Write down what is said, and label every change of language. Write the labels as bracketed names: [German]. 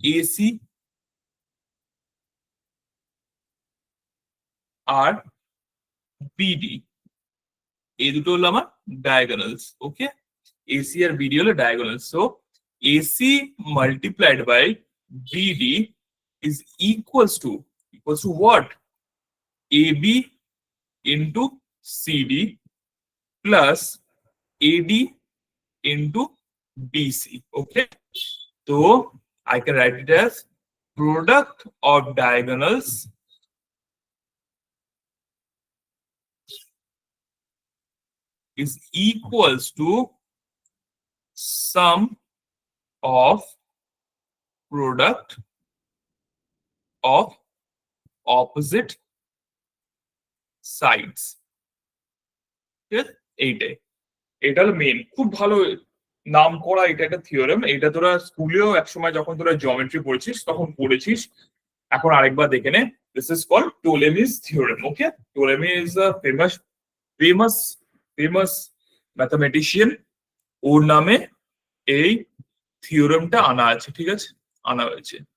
[Bangla] AC আর BD, এই দুটো হলো আমার ডায়াগোনালস। [English] okay, [Bangla] এসি আর বিডি হলো diagonals. [English] So AC multiplied by BD is equals to what? AB into CD plus AD into BC। Okay, so I can write it as product of diagonals is equals to sum of product of opposite sides। [Bangla] ঠিক আছে, এইটাই, এটা হলো main, খুব ভালো নাম করা এটা একটা থিওরেম। এটা তোরা স্কুলেও একসময় যখন তোরা জিওমেট্রি পড়েছিস তখন পড়েছিস, এখন আরেকবার দেখে নে। [English] This is called Ptolemy's theorem. Okay, Ptolemy is a famous famous famous mathematician, [Bangla] ওর নামে এই থিওরেমটা আনা আছে, ঠিক আছে, আনা হয়েছে।